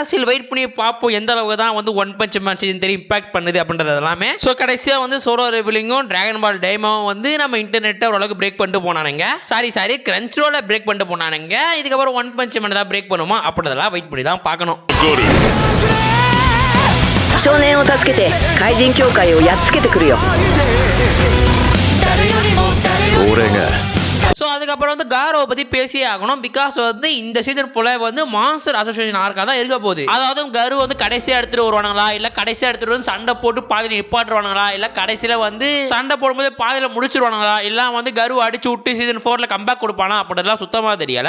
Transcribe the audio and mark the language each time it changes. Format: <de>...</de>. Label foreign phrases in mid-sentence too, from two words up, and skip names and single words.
<ta>சில வெயிட் பண்ணி பார்ப்போம் எந்த அளவுக்கு தான் வந்து ஒன் பஞ்ச் மேன் சீசன் 3 இம்பாக்ட் பண்ணுது அப்படின்றது எல்லாமே. ஸோ கடைசியாக வந்து சோலோ ரெவலிங்கும் டிராகன் பால் டைமாவும் வந்து நம்ம இன்டர்நெட்டை ஓரளவுக்கு பிரேக் பண்ணிட்டு போனானுங்க. சாரி கிரன்ச் ரோல பிரேக் பண்ணிட்டு போனானுங்க. இதுக்கப்புறம் ஒன் பஞ்ச் மேன் தான் பிரேக் பண்ணுமா அப்படின்றதெல்லாம் வெயிட் பண்ணி தான் பார்க்கணும்.</ta> <ja>少年を助けて怪人協会をやっつけてくるよ。俺が</ja> <ta>ஸோ அதுக்கப்புறம் அதுக்கப்புறம் வந்து காரோவை பத்தி பேசியே ஆகணும். பிகாஸ் வந்து இந்த</ta> <en>season fullஆ</en> <ta>வந்து</ta> <en>monster association arcஆ</en> <ta>தான் இருக்க போகுது. அதாவது கரு வந்து கடைசியா எடுத்துட்டு வருவானுங்களா, இல்ல கடைசியா எடுத்துட்டு வந்து சண்டை போட்டு பாதியில நிப்பாட்டுவானுங்களா, இல்ல கடைசியில வந்து சண்டை போடும்போது பாதியில முடிச்சிருவானுங்களா, இல்ல வந்து கரு அடிச்சு விட்டு சீசன் 4ல கம்பேக் கொடுப்பானா அப்படிலாம் சுத்தமா தெரியல.</ta>